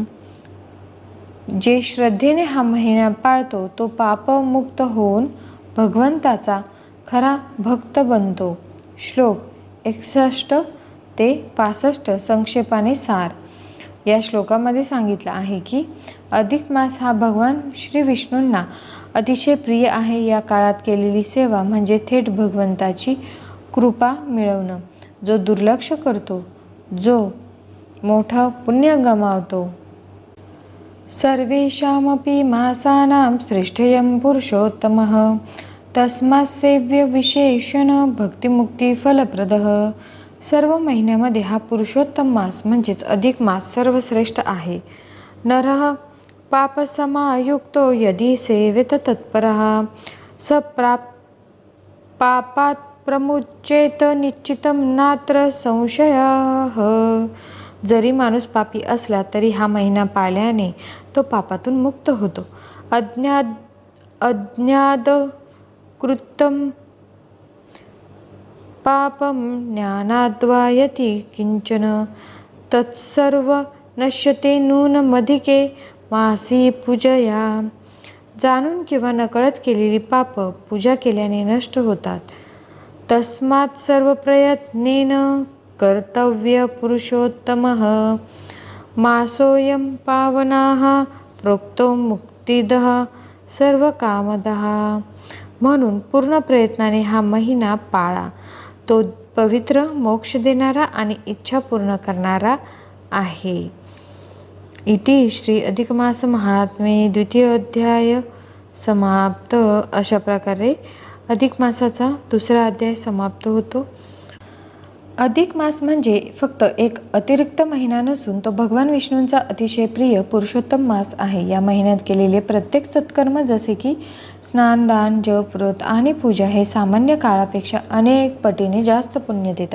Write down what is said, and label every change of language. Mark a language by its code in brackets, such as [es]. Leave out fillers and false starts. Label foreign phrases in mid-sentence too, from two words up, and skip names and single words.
[mr] जे श्रद्धेने हा महिना पाळतो तो पापमुक्त होऊन भगवंताचा खरा भक्त बनतो. श्लोक 61 ते 65 संक्षेपाने सार. या श्लोकामध्ये सांगितलं आहे की अधिक मास हा भगवान श्री विष्णूंना अतिशय प्रिय आहे. या काळात केलेली सेवा म्हणजे थेट भगवंताची कृपा मिळवणं. जो दुर्लक्ष करतो, जो मोठं पुण्य गमावतो. [sa] सर्वेषामपि मासानां श्रेष्ठयं पुरुषोत्तमः तस्मात् सेव्य विशेषण भक्तिमुक्तिफलप्रदः. [mr] सर्व महिन्यामध्ये हा पुरुषोत्तम मास म्हणजेच अधिक मास सर्वश्रेष्ठ आहे. [sa] नरः पापसमायुक्तो यदि सेवेत तत्परः स पापात् प्रमुच्येत निश्चितं नात्र संशयः. [mr] जरी माणूस पापी असला तरी हा महिना पाळल्याने तो पापातून मुक्त होतो. [sa] अज्ञात कृतं पापं ज्ञानाद्वा यति किंचन तत्सर्व नश्यते नूनमधिके मासी पूजया. [mr] जाणून किंवा नकळत केलेली पाप पूजा केल्याने नष्ट होतात. [sa] तस्मात् सर्व प्रयत्नेन कर्तव्य पुरुषोत्तमः मासोऽयं पावनाः प्रोक्तो मुक्तिदः सर्वकामदः. [mr] म्हणून पूर्ण प्रयत्नाने हा महिना पाळा. तो पवित्र, मोक्ष देणारा आणि इच्छा पूर्ण करणारा आहे. [sa] इति श्री अधिकमास महात्म्ये द्वितीय अध्याय समाप्त. [mr] अशा प्रकारे अधिक मासाचा दुसरा अध्याय समाप्त होतो. अधिक मास म्हणजे फक्त एक अतिरिक्त महिना नसून तो भगवान विष्णूंचा अतिशय प्रिय पुरुषोत्तम मास आहे. या महिन्यात केलेले प्रत्येक सत्कर्म जसे की स्नान, दान, जप, व्रत आणि पूजा हे सामान्य काळापेक्षा अनेक पटीने जास्त पुण्य देतात.